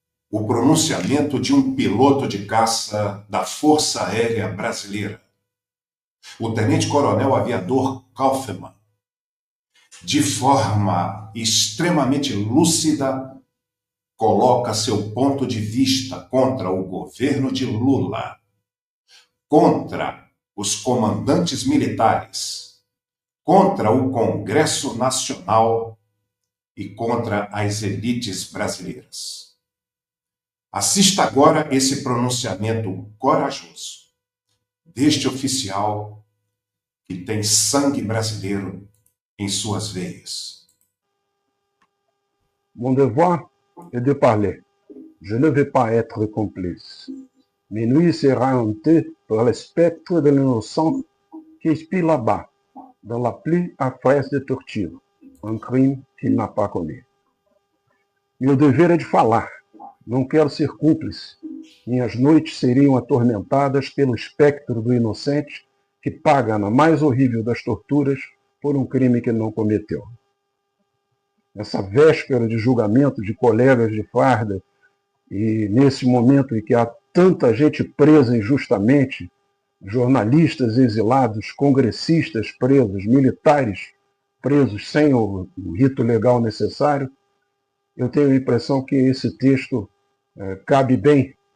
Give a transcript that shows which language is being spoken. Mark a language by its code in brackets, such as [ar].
[pt] O pronunciamento de um piloto de caça da Força Aérea Brasileira, o tenente-coronel aviador Kaufmann, de forma extremamente lúcida, coloca seu ponto de vista contra o governo de Lula, contra os comandantes militares, contra o Congresso Nacional e contra as elites brasileiras. Assista agora esse pronunciamento corajoso deste oficial que tem sangue brasileiro em suas veias. [fr] Mon devoir est de parler. Je ne vais pas être complice. Mes nuits seront hantées par le spectre de l'innocent qui expire là-bas, dans la pluie affreuse de torture, un crime qu'il n'a pas commis. [pt] Meu dever é de falar. Não quero ser cúmplice. Minhas noites seriam atormentadas pelo espectro do inocente que paga na mais horrível das torturas por um crime que não cometeu. Nessa véspera de julgamento de colegas de farda e nesse momento em que há tanta gente presa injustamente, jornalistas exilados, congressistas presos, militares presos sem o rito legal necessário, eu tenho a impressão que esse texto cabe bem.